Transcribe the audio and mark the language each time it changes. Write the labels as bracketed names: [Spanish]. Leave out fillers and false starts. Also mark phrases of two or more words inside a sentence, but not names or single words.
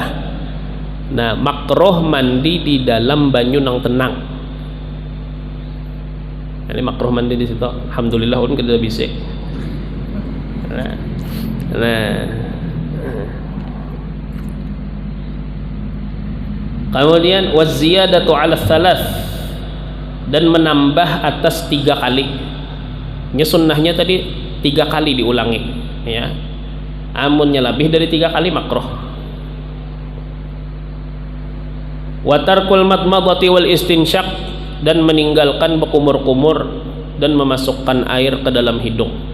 [Banjar] Nah makruh mandi di dalam banyu nang tenang. [Indonesian] Ini makruh mandi di situ. Alhamdulillah pun kita bisa. [Arabic] Kemudian وزيادة على ثلاث, [Indonesian] dan menambah atas 3 kali. Ini sunnahnya tadi 3 kali diulangi ya. Amunnya lebih dari 3 kali makruh. [Arabic] وترك المضمضة والاستنشاق, [Indonesian] dan meninggalkan berkumur-kumur dan memasukkan air ke dalam hidung.